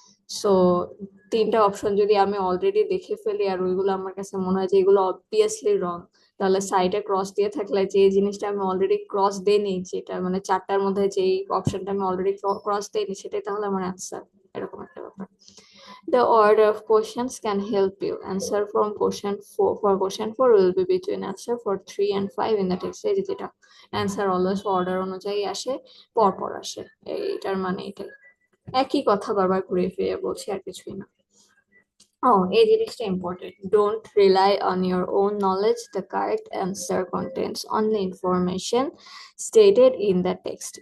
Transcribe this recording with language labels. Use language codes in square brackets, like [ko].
[bn] So তিনটা option যদি আমি অলরেডি দেখে ফেলি আর ওইগুলো আমার কাছে মনে হয় যে এগুলো অবভিয়াসলি রং, তাহলে সাইডে ক্রস দিয়ে থাকলে যে জিনিসটা আমি অলরেডি ক্রস দেইনি, যেটা মানে চারটার মধ্যে যেই অপশনটা আমি অলরেডি ক্রস দেইনি সেটাই তাহলে আমার অ্যান্সার, এরকম একটা ব্যাপার। [en] The order of questions can help you. Answer from question 4 for question 4 will be between answer for 3 and 5 in the text. [bn] এই যে যেটা অ্যান্সার অলওয়েজ অর্ডার অনুযায়ী আসে, পর পর আসে, এইটার মানে এটাই। একই কথা বারবার ঘুরে ফিরে বলছি, আর কিছুই না। ও, এই জিনিসটা important, [en] Don't rely on your own knowledge, the correct answer contents only information stated in the text.